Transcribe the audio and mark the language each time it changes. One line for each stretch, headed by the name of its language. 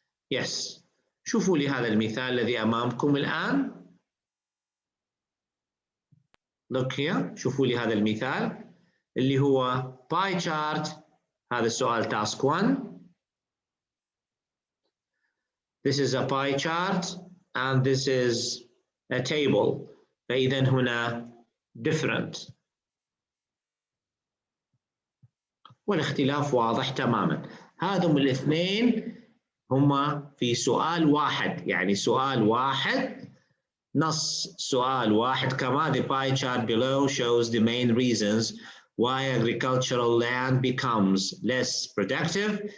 Arabic: يس، شوفوا لي هذا المثال الذي أمامكم الآن.
English: Look here.
Arabic: شوفوا لي هذا المثال اللي هو pie chart. هذا السؤال task 1.
English: This is a pie chart and this is a table.
Arabic: فإذا هنا different. والاختلاف واضح تماما. هذم الاثنين هما في سؤال واحد، يعني سؤال واحد، نص سؤال واحد كما.
English: The pie chart below shows the main reasons why agricultural land becomes less productive.